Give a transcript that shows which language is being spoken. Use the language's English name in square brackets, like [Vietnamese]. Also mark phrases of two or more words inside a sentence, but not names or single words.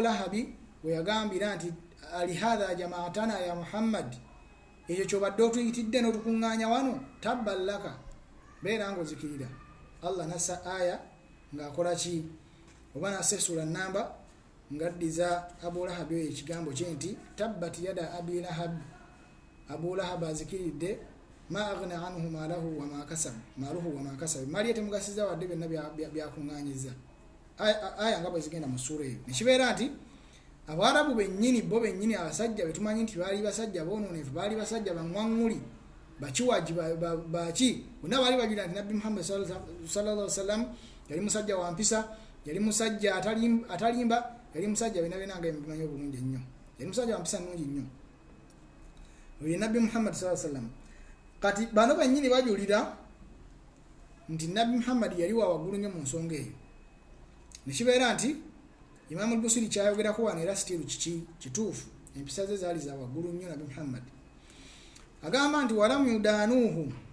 [Ganda] Lahabi we yagambira nti [Arabic] ألهذا جمعتنا [Ganda] ya Muhammad ekyo kyobadde otuyitidde n'otukuŋŋaanya wano tabballaka beera ng'ozikirira Allah nassa aya ng'akola ki oba nasesula namba ngaddiza Abu Lahab oyo ekigambo kye nti [Arabic] تبت يدا أبي لهب [Ganda] Abu Lahab azikiridde [Arabic] ما أغنى عنه ماله وما كسب [Ganda] mali temugasiza wadde byonna byakuŋŋaanyiza aya nga bwe zigenda mu sura eyo nekibeera nti Abarabu bennyini bo bennyini abasajja betumanyi nti baali basajja boononefu baali basajja baŋŋwaŋŋuli bakiwaji baki bonna baali bagira nti Nabbi Muhammad [Arabic] صلى الله عليه وسلم [Ganda] yali musajja wa mpisa yali musajja atalimba yali musajja bena nga ebimanyi obulungi ennyo yali musajja wa mpisa nnungi nnyo oyo Nabbi Muhammad [Arabic] صلى الله عليه وسلم [Ganda] kati bano bennyini bajulira nti Nabbi Muhammad yali wa waggulu nnyo mu nsonga eyo nekibeera nti Imam al-Busiri kyayogerako wano era sitiru kituufu empisa ze zaali za waggulu nnyo Nabbi Muhammad agamba nti [Arabic] ولم يدانه